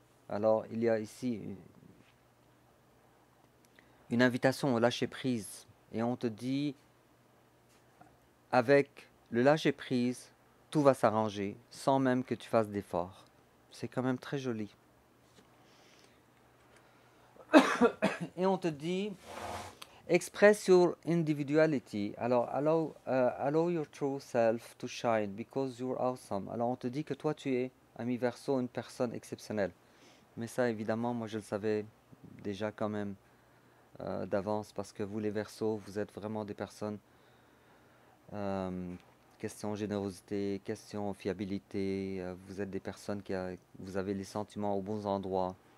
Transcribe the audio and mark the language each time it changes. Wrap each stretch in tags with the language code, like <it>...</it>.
<fr>Alors il y a ici une invitation au lâcher prise. Et on te dit, avec le lâcher prise, tout va s'arranger sans même que tu fasses d'efforts. C'est quand même très joli. Et on te dit,</fr> <en>express your individuality.</en> <fr>Alors,</fr> <en>allow your true self to shine because you're awesome.</en> <fr>Alors, on te dit que toi, tu es, ami Verseau, une personne exceptionnelle. Mais ça, évidemment, moi, je le savais déjà quand même d'avance parce que vous les Verseaux, vous êtes vraiment des personnes, euh, question générosité, question fiabilité, vous êtes des personnes vous avez les sentiments aux bons endroits.</fr>